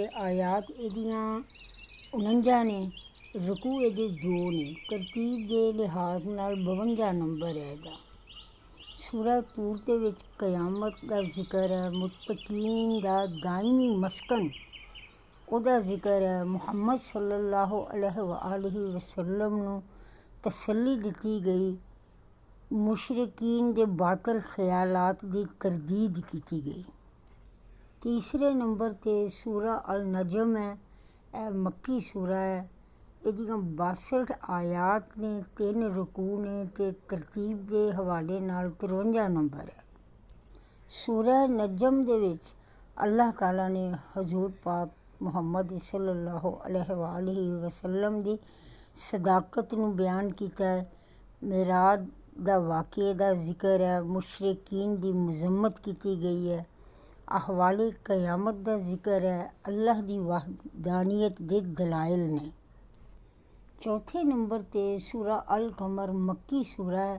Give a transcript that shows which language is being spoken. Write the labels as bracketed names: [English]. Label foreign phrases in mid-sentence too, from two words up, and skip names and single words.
[Punjabi] ਆਇਤ ਇਹਦੀਆਂ 49 ਨੇ, ਰਕੂ ਇਹਦੇ 2 ਨੇ, ਤਰਤੀਬ ਦੇ ਲਿਹਾਜ਼ ਨਾਲ 52 ਨੰਬਰ ਹੈ ਇਹਦਾ। ਸੂਰਾ ਤੂਰ ਦੇ ਵਿੱਚ ਕਿਆਮਤ ਦਾ ਜ਼ਿਕਰ ਹੈ, ਮੁਤਕੀਨ ਦਾ ਦਾਇਮੀ ਮਸਕਨ ਉਹਦਾ ਜ਼ਿਕਰ ਹੈ, ਮੁਹੰਮਦ [Arabic] صلى الله عليه وسلم [Punjabi] ਨੂੰ ਤਸੱਲੀ ਦਿੱਤੀ ਗਈ, ਮੁਸ਼ਰਿਕੀਨ ਦੇ ਬਾਤਲ ਖਿਆਲਾਤ ਦੀ ਤਰਦੀਦ ਕੀਤੀ ਗਈ। ਤੀਸਰੇ ਨੰਬਰ 'ਤੇ ਸੂਰਾ ਅਲ-ਨਜਮ ਹੈ। ਇਹ ਮੱਕੀ ਸੂਰਾ ਹੈ। ਇਹਦੀਆਂ 62 ਆਇਤ ਨੇ, 3 ਰਕੂ ਨੇ ਅਤੇ ਤਰਤੀਬ ਦੇ ਹਵਾਲੇ ਨਾਲ 53 ਨੰਬਰ ਹੈ। ਸੂਰਾ ਨਜਮ ਦੇ ਵਿੱਚ ਅੱਲਾਹ ਤਾਲਾ ਨੇ ਹਜ਼ੂਰ ਪਾਕ ਮੁਹੰਮਦ [Arabic] صلى الله عليه وسلم [Punjabi] ਦੀ ਸਦਾਕਤ ਨੂੰ ਬਿਆਨ ਕੀਤਾ ਹੈ, ਮਿਰਾਜ ਦਾ ਵਾਕਿਏ ਦਾ ਜ਼ਿਕਰ ਹੈ, ਮੁਸ਼ਰਿਕੀਨ ਦੀ ਮਜ਼ੰਮਤ ਕੀਤੀ ਗਈ ਹੈ, ਅਹਵਾਲੇ ਕਿਆਮਤ ਦਾ ਜ਼ਿਕਰ ਹੈ, ਅੱਲਾਹ ਦੀ ਵਹਦਾਨੀਅਤ ਦੇ ਦਲਾਇਲ ਨੇ। ਚੌਥੇ ਨੰਬਰ 'ਤੇ ਸੂਰਾ ਅਲ-ਕਮਰ ਮੱਕੀ ਸੂਰਾ ਹੈ।